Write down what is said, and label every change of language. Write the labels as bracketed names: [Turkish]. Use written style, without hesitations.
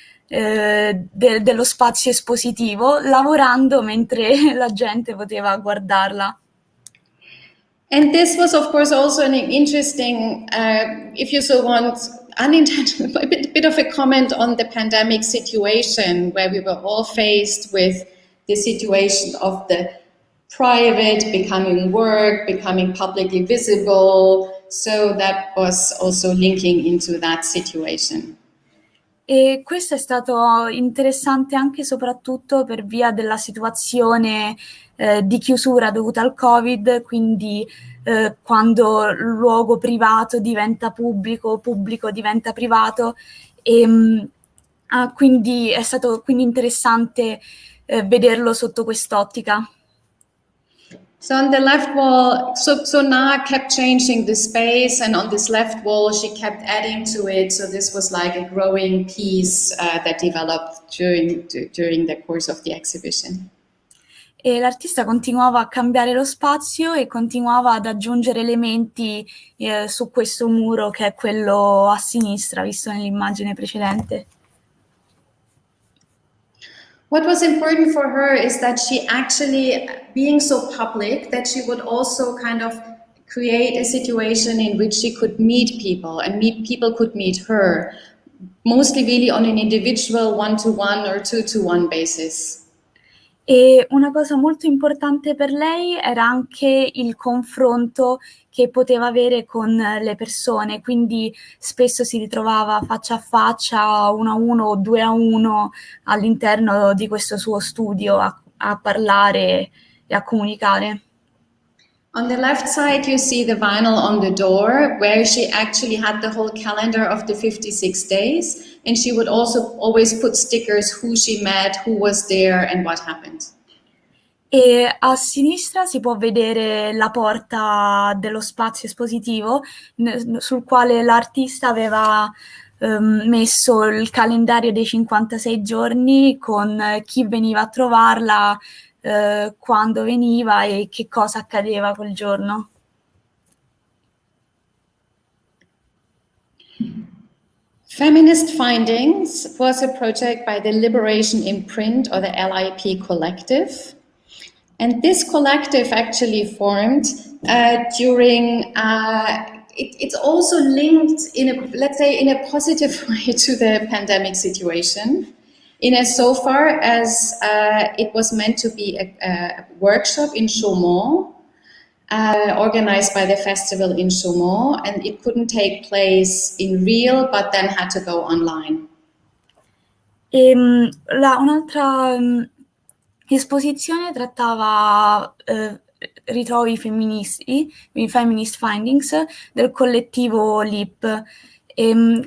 [Italian] dello spazio espositivo, lavorando mentre la gente poteva guardarla. [English] And this was, of course, also an interesting, if you so want, unintended, a bit of a comment on the pandemic situation, where we were all faced with the situation of the private becoming work, becoming publicly visible. So that was also linking into that situation. [Italian] E questo è stato interessante anche e soprattutto per via della situazione di chiusura dovuta al Covid, quindi quando il luogo privato diventa pubblico, pubblico diventa privato, e quindi è stato quindi interessante vederlo sotto quest'ottica. [English] So on the left wall, so Na kept changing the space, and on this left wall she kept adding to it. So this was like a growing piece that developed during the course of the exhibition. [Italian] E l'artista continuava a cambiare lo spazio e continuava ad aggiungere elementi su questo muro, che è quello a sinistra, visto nell'immagine precedente. [English] What was important for her is that she actually, being so public, that she would also kind of create a situation in which she could meet people, and people could meet her, mostly really on an individual one-to-one or two-to-one basis. [Italian] E una cosa molto importante per lei era anche il confronto che poteva avere con le persone, quindi spesso si ritrovava faccia a faccia, 1 a 1 o 2 a 1 all'interno di questo suo studio a parlare e a comunicare. [English] On the left side, you see the vinyl on the door, where she actually had the whole calendar of the 56 days, and she would also always put stickers, who she met, who was there, and what happened. [Italian] E a sinistra si può vedere la porta dello spazio espositivo, sul quale l'artista aveva messo il calendario dei 56 giorni con chi veniva a trovarla, quando veniva e che cosa accadeva quel giorno. [English] Feminist Findings was a project by the Liberation in Print, or the LIP Collective. And this collective actually formed during, it's also linked let's say in a positive way to the pandemic situation, in as so far as it was meant to be a workshop in Chaumont, organized by the festival in Chaumont, and it couldn't take place in real, but then had to go online. [Italian] Un'altra esposizione trattava ritrovi femministi, i Feminist Findings, del collettivo LIP.